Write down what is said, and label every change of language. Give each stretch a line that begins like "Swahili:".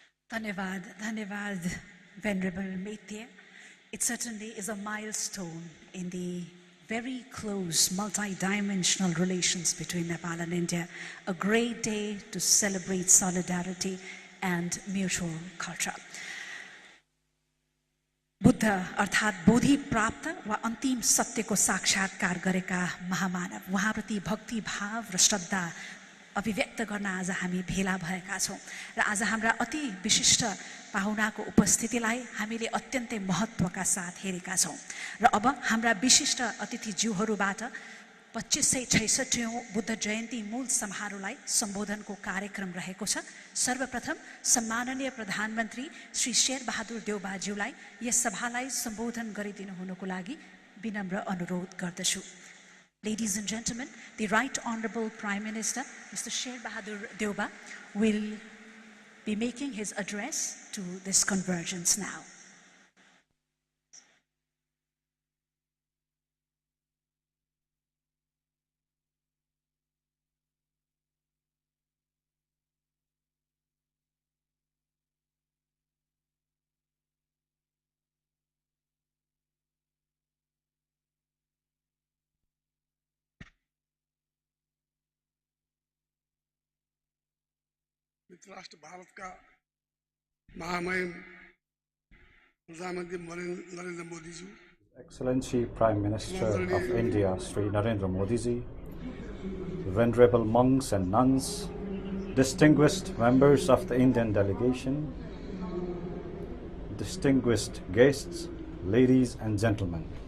English: Dhanyavad, Venerable Maitya. It certainly is a milestone in the very close multi-dimensional relations between Nepal and India. A great day to celebrate solidarity and mutual culture.
Nepali: Buddha अर्थात् बोधि प्राप्त वा अन्तिम सत्यको साक्षात्कार गरेका महामानव उहाँप्रति भक्ति भाव र श्रद्धा अभिव्यक्त गर्न आज हामी भेला भएका छौं र आज हाम्रा अति विशिष्ट पाहुनाको उपस्थितिलाई हामीले अत्यन्तै महत्त्वका साथ हेरेका छौं र अब हाम्रा विशिष्ट अतिथिज्यूहरूबाट 2566औं बुद्ध जयन्ती मूल समारोहलाई सम्बोधनको कार्यक्रम रहेको छ। सर्वप्रथम सम्माननीय प्रधानमन्त्री श्री शेर बहादुर देउबाज्यूलाई यस सभालाई सम्बोधन गरिदिनु हुनुको लागि विनम्र अनुरोध गर्दछु।
English: Ladies and gentlemen, the Right Honorable Prime Minister, Mr. Sher Bahadur Deuba, will be making his address to this convergence now.
Hindi: राष्ट्र भारत का महामहिम प्रधानमंत्री Narendra Modi ji,
English: Excellency Prime Minister of India Sri Narendra Modi ji, venerable monks and nuns, distinguished members of the Indian delegation, distinguished guests, ladies and gentlemen.